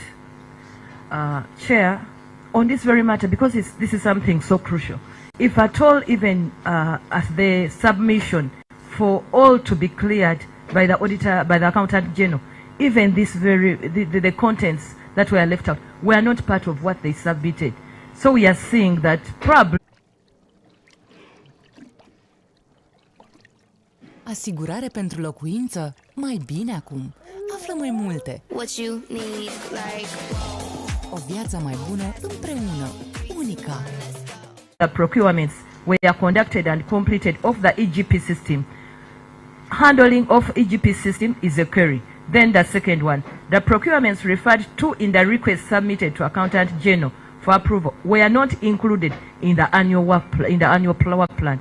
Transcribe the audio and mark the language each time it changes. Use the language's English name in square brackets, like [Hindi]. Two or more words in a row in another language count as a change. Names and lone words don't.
[English] Chair, on this very matter, because this is something so crucial, if at all, even at the submission for all to be cleared by the auditor, by the accountant general, even this the contents that were left out were not part of what they submitted. So we are seeing that probably. [Romanian] Asigurare pentru locuință? Mai bine acum. Află mai multe. [English] What you need, like, [Romanian] o viață mai bună împreună. Unica. [English] The procurements were conducted and completed of the EGP system. Handling of EGP system is occurring. Then the second one, the procurements referred to in the request submitted to Accountant General for approval were not included in the annual work work plan.